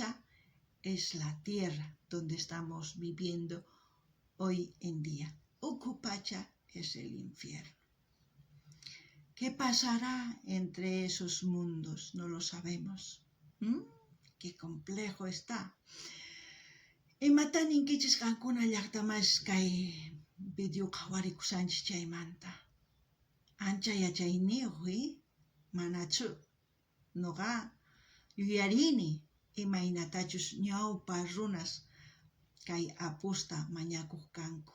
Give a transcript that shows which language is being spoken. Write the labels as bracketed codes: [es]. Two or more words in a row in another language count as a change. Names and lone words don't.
[es] Caipacha es la tierra donde estamos viviendo hoy en día. Ucupacha es el infierno. ¿Qué pasará entre esos mundos? No lo sabemos. Qué complejo está. [qu] Imatanin kichis kankuna llaqtamas kay video qhawarikusanchis chaymanta. Ancha yachayniqmi manachu. Noqa yuyarini imaynatachus ñawpa runas kay apusta mañakuq kanku.